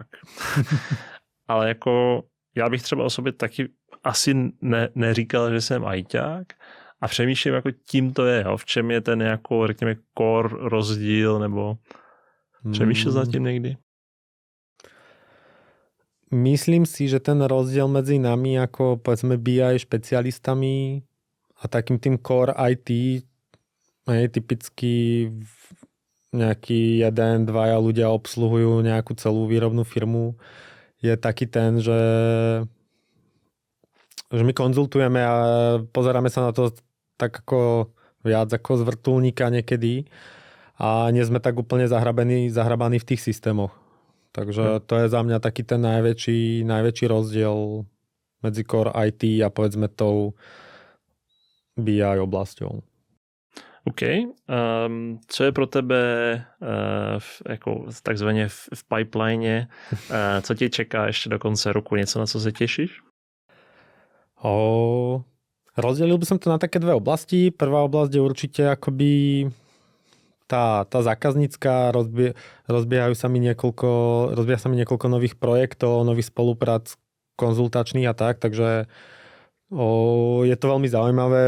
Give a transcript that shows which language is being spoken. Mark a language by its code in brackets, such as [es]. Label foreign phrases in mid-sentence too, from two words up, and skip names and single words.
[cs] Ale jako já bych třeba o sobě taky asi neříkal, že jsem ajťák, a přemýšlím, jako tím to je, jo? V čem je ten jako, řekněme, core rozdíl, nebo přemýšlel zatím někdy? [sk] Myslím si, že ten rozdiel medzi nami ako povedzme BI špecialistami a takým tým [en] core IT [sk] je typicky nejaký 1-2 ľudia obsluhujú nejakú celú výrobnú firmu, je taký ten, že my konzultujeme a pozeráme sa na to tak ako viac ako z vrtuľníka niekedy a nie sme tak úplne zahrabaní v tých systémoch. Takže to je za mňa taký ten najväčší rozdiel medzi [en] core IT [sk] a povedzme tou BI oblasťou. [cs] OK. Co je pro tebe jako takzvaně v pipeline? Co tě čeká ještě do konce roku? Něco, na co se těšíš? [sk] Rozdelil by som to na také dve oblasti. Prvá oblasť je určite akoby tá zákaznícka, rozbieha sa mi niekoľko nových projektov, nových spoluprác, konzultačných a tak, takže je to veľmi zaujímavé.